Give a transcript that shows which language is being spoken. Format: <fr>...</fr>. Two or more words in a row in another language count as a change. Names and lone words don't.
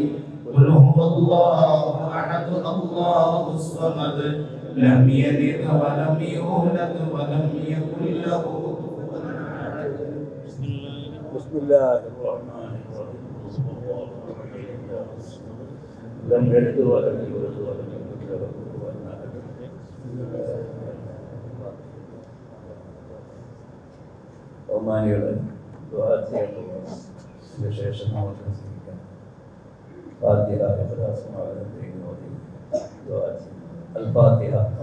<ar>قل هو الله أحد الله الصمد لم يلد ولم يولد ولم يكن له كفوا أحد. بسم الله الرحمن الرحيم. لم يلد ولم يولد ولم يكن له كفوا أحد.</ar> <ml>ബഹുമാനികളെ ദുആ ചെയ്യപ്പെടുന്ന ശേഷം നമുക്ക് സ്വീകരിക്കാം. ഫാത്തിഹ ഇഖ്ലാസുമാകുന്ന ദൈവമോദി ദുആ ചെയ്യും. അൽ-ഫാത്തിഹ.</ml>